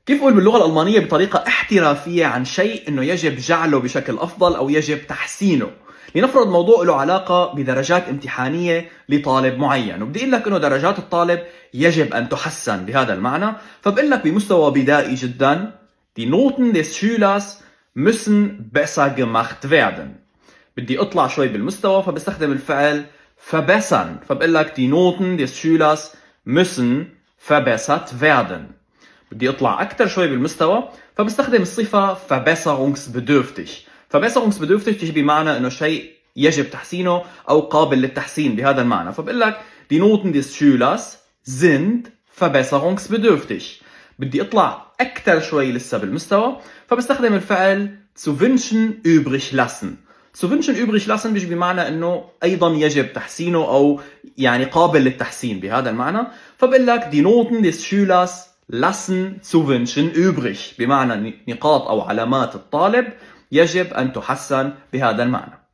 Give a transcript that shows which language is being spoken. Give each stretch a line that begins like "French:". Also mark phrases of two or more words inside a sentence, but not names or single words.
Arabic: كيف أقول باللغة الألمانية بطريقة احترافية عن شيء أنه يجب جعله بشكل أفضل أو يجب تحسينه؟ لنفرض موضوع له علاقة بدرجات امتحانية لطالب معين، وبدي أقول لك أنه درجات الطالب يجب أن تحسن بهذا المعنى، فبقول لك بمستوى بدائي جدا:
German: Die Noten des Schülers müssen besser gemacht werden.
Arabic: بدي أطلع شوي بالمستوى فبستخدم الفعل verbessern، فبقول لك
German: Die Noten des Schülers müssen verbessert werden.
Arabic: بدي اطلع اكثر شوي بالمستوى فبستخدم الصفه verbesserungsbedürftig. verbesserungsbedürftig تيجي بمعنى انه شيء يجب تحسينه او قابل للتحسين بهذا المعنى، فبقول لك
German: die Noten des Schülers sind verbesserungsbedürftig.
Arabic: بدي اطلع اكثر شوي لسه بالمستوى فبستخدم الفعل
German: zu wünschen übrig lassen. zu wünschen übrig lassen
Arabic: بيجي بمعنى انه ايضا يجب تحسينه او يعني قابل للتحسين بهذا المعنى، فبقول لك
German: die Noten des Schülers lassen zu wünschen übrig،
Arabic: بمعنى نقاط أو علامات الطالب يجب أن تحسن بهذا المعنى.